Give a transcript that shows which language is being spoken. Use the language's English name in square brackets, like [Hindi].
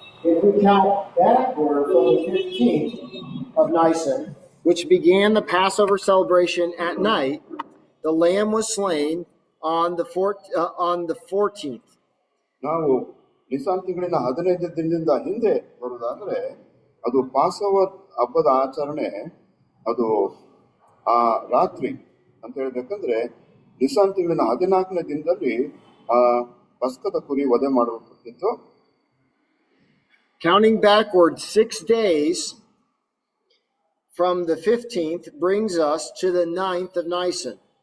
[English] If we count backward from the 15th of Nisan, which began the Passover celebration at night, the lamb was slain on the 14th. [Kannada] ನಾವು Nissan ತಿಂಗಳಿನ 15 ದಿನದಿಂದ ಹಿಂದೆ ಬರುವುದಾದ್ರೆ ಅದು ಪಾಸೋವರ್ ಹಬ್ಬದ ಆಚರಣೆ, ಅದು ಆ ರಾತ್ರಿ ಅಂತ ಹೇಳ್ಬೇಕಂದ್ರೆ ನಿಸಾನ್ ತಿಂಗಳಿನ 14ನೇ ದಿನದಲ್ಲಿ ಆ ಪಸ್ಕದ ಕುರಿ ವಧೆ ಮಾಡಲ್ಪಟ್ಟಿತ್ತು. [English] Counting backward 6 days from the 15th brings us to the 9th of Nisan.